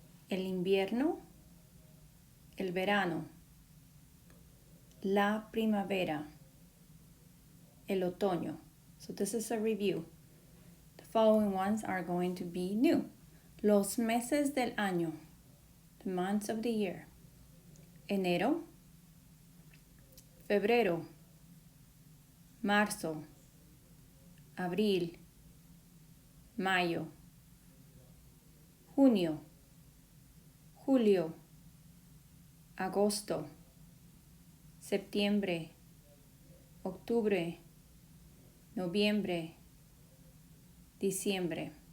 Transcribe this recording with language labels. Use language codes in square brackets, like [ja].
[es] El invierno, el verano, la primavera, el otoño. [en] So this is a review. The following ones are going to be new. [es] Los meses del año, [en] the months of the year. [es] Enero, febrero, marzo, abril, mayo, junio, julio, agosto, septiembre, octubre, noviembre, diciembre.